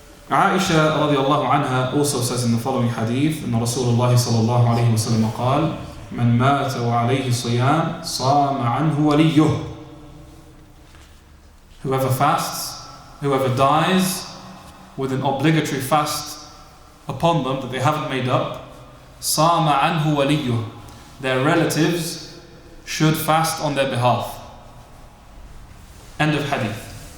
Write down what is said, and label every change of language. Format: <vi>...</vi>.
<en>Aisha radiallahu anha also says in the following hadith,</en> <ar>أن رسول الله صلى الله عليه وسلم</ar> <en>قال</en> <ar>من مات وعليه صيام صام عنه وليه.</ar> <en>Whoever fasts, whoever dies with an obligatory fast upon them that they haven't made up,</en> <ar>صام عنه وليه.</ar> <en>Their relatives should fast on their behalf. End of hadith.</en>